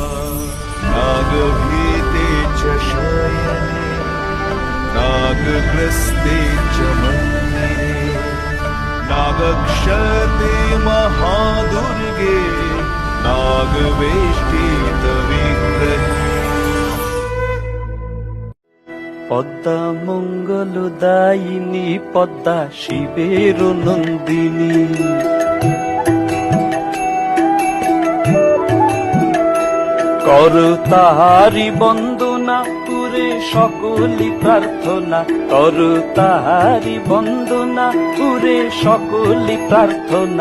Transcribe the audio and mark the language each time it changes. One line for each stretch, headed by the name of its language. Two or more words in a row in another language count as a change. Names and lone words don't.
Sanskrit: नागभीते च शयने नागग्रस्ते च मन्दिरे, नागक्षते महादुर्गे नागवेष्टित विग्रहे।
Bangla: পদ্মা মঙ্গলদায়িনী পদ্মা শিবের নন্দিনী, কর তাহারি বন্দনা পুরে সকলি প্রার্থনা, কর তাহারি বন্দনা পুরে সকলি প্রার্থনা।